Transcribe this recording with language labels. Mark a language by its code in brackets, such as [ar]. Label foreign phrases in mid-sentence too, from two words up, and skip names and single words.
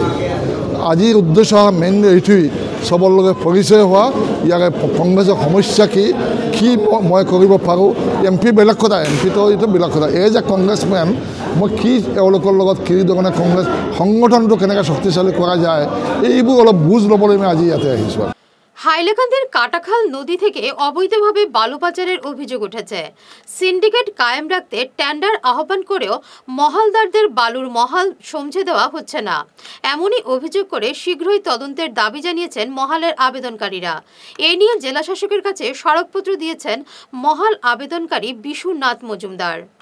[as] আজিৰ উদ্দেশ্য মেইন এইটোৱেই, চবৰ লগত পৰিচয় হোৱা, ইয়াৰে কংগ্ৰেছৰ সমস্যা কি মই কৰিব পাৰোঁ। MP বেলেগ কথা, MPটো এইটো বেলেগ কথা। [en] as a congressman [as] মই কি এওঁলোকৰ লগত কি ধৰণে কংগ্ৰেছ সংগঠনটো কেনেকৈ শক্তিশালী কৰা যায় এইবোৰ অলপ বুজ ল'বলৈ মই আজি ইয়াতে আহিছোঁ। [bn] হাইলাকান্দির কাটাখাল নদী থেকে অবৈধভাবে বালু পাচারের অভিযোগ উঠেছে। সিন্ডিকেট কায়েম রাখতে টেন্ডার আহ্বান করেও মহালদারদের বালুর মহাল সমঝে দেওয়া হচ্ছে না, এমনই অভিযোগ করে শীঘ্রই তদন্তের দাবি জানিয়েছেন মহালের আবেদনকারীরা। এ নিয়ে জেলা শাসকের কাছে স্মারকপত্র দিয়েছেন মহাল আবেদনকারী বিশুনাথ মজুমদার।